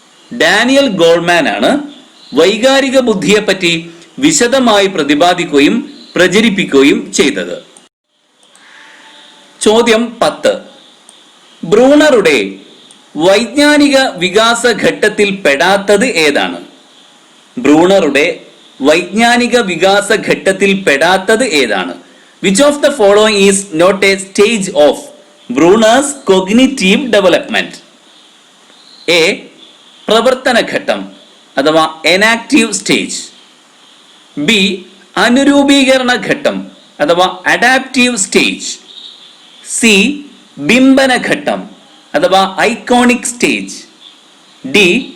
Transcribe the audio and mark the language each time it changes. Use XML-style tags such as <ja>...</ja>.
<ml>Daniel Goleman ആണ് വൈകാരിക ബുദ്ധിയെപ്പറ്റി വിശദമായി പ്രതിപാദിക്കുകയും പ്രചരിപ്പിക്കുകയും ചെയ്തത്. ചോദ്യം 10. ബ്രൂണറുടെ വൈജ്ഞാനിക വികാസ ഘട്ടത്തിൽ പെടാത്തത് ഏതാണ്? ബ്രൂണറുടെ വൈജ്ഞാനിക വികാസ ഘട്ടത്തിൽ പെടാത്തത് ഏതാണ്?</ml> <en>Which of the following is not a stage of Bruner's cognitive development? A.</en> <ml>പ്രവർത്തന ഘട്ടം അഥവാ എനാക്റ്റീവ് സ്റ്റേജ്. ബി. അനുരൂപീകരണ ഘട്ടം അഥവാ അഡാപ്റ്റീവ് സ്റ്റേജ്. സി. ബിംബന ഘട്ടം അഥവാ ഐക്കോണിക് സ്റ്റേജ്. ഡി.</ml>